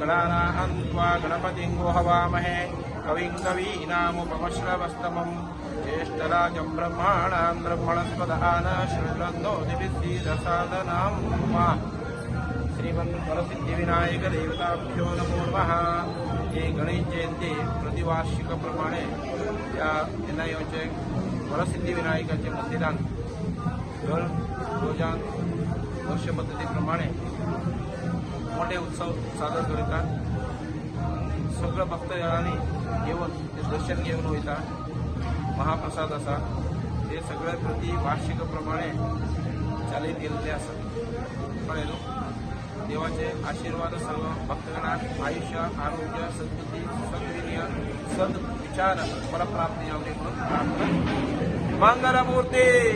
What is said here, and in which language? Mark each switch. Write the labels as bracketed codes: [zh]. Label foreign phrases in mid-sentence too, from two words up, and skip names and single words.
[sa] गणानां त्वा गणपतिं हवामहे कविं कवीनामुपमश्रवस्तमं ज्येष्ठराजं ब्रह्माणां ब्रह्मणस्पदान शृण्वन्नो दिविसीदसादनां श्रीमन्वरसिद्धिविनायक देवताभ्यो नमो नमः। [kok] हे गणेश जयंती प्रतिवार्षिकप्रमाणे या एनआयओचे वरसिद्धिविनायकाचे मंदिरात दर रोजान वर्षपद्धतीप्रमाणे मोठे उत्सव सादर करतात। सगळं भक्तजनांनी येऊन ते दर्शन घेऊन वयता। महाप्रसाद आसा ते सगळे प्रति वार्षिकप्रमाणे चालीत गेल्ले आसा। कळ्ळें न्हू? देवाचे आशीर्वाद सर्व भक्तगणांक आयुष्य आरोग्य सद्बुद्धी सद्वीर्य सद्विचार फलप्राप्ती यावी म्हणून प्रार्थना। मंगलमूर्ती